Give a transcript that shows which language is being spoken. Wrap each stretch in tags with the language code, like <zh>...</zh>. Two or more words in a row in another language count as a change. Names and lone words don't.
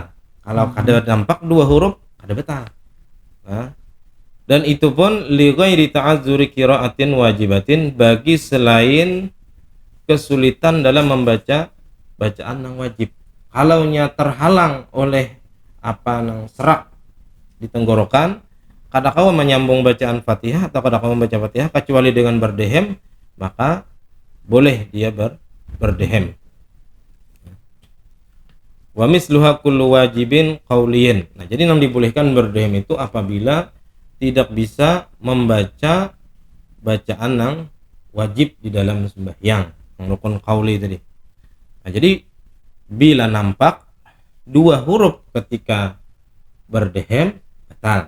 <bjn>Kalau kada nampak dua huruf kada batal. Nah, dan itu pun</bjn> <ar>لغير تعذر قراءة واجبة,</ar> <bjn>bagi selain kesulitan dalam membaca bacaan yang wajib. Kalaunya terhalang oleh apa nang serak di tenggorokan, kada kau menyambung bacaan Fatihah atau kada kau membaca Fatihah kecuali dengan berdehem, maka boleh dia berdehem.</bjn> <ar>ومثلها كل واجب قولي.</ar> <bjn>Nah, jadi yang dibolehkan berdehem itu apabila tidak bisa membaca bacaan yang wajib di dalam sembahyang, yang rukun qauli tadi. Nah, jadi bila nampak dua huruf ketika berdehem batal.</bjn>